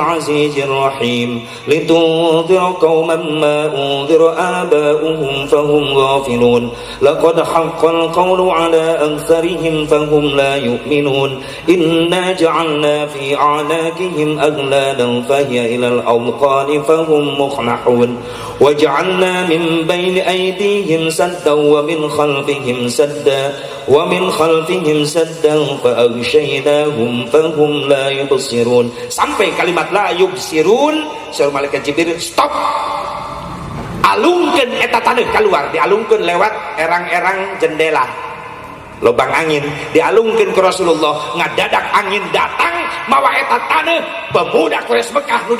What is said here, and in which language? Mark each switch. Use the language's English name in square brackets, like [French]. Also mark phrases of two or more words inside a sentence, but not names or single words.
[Arabic] العزيز الرحيم لتنذر قوما ما أنذر آباؤهم فهم غافلون لقد حق القول على أكثرهم فهم لا يؤمنون إنا جعلنا في أعناقهم أغلالا فهي إلى الأذقان فهم مقمحون وجعلنا من بين أيديهم سدا ومن خلفهم سدا فأغشيناهم فهم لا يبصرون [Sundanese] sampai kalimat [Arabic] لا يبصرون [Sundanese] saur malaikat Jibril stop alungkeun eta taneuh keluar dialungkeun lewat erang-erang jendela lobang angin dialungkeun ke Rasulullah ngadadak angin datang mawa eta taneuh pemuda Quraisy Mekah nu di